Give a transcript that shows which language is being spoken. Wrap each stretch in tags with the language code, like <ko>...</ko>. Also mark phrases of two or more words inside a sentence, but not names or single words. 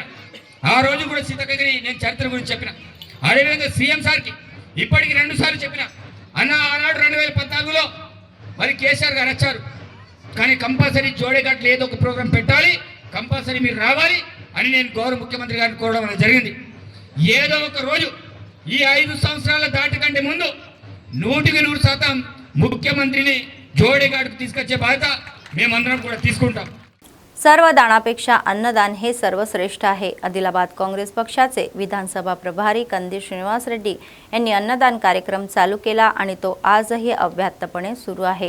<te>ఆ రోజు కూడా సీతక్కని నేను చరిత్ర గురించి చెప్పిన. అదేవిధంగా సీఎం సార్కి ఇప్పటికి 2 సార్లు చెప్పిన, అన్న ఆనాడు 2014లో మరి కేసీఆర్ గారు వచ్చారు, కానీ కంపల్సరీ జోడేఘాట్లో ఏదో ఒక ప్రోగ్రాం పెట్టాలి, కంపల్సరీ మీరు రావాలి అని నేను గౌరవ ముఖ్యమంత్రి గారిని కోరడం అనేది జరిగింది. ఏదో ఒక రోజు ఈ 5 సంవత్సరాల దాటి కంటే ముందు 100% ముఖ్యమంత్రిని జోడేఘాట్కు తీసుకొచ్చే బాధ్యత మేమందరం కూడా తీసుకుంటాం.</te> <mr>सर्वदानापेक्षा अन्नदान हे सर्वश्रेष्ठ आहे. आदिलाबाद काँग्रेस पक्षाचे विधानसभा प्रभारी कंदी श्रीनिवास रेड्डी यांनी अन्नदान कार्यक्रम चालू केला आणि तो आजही अव्याहतपणे सुरू आहे.</mr>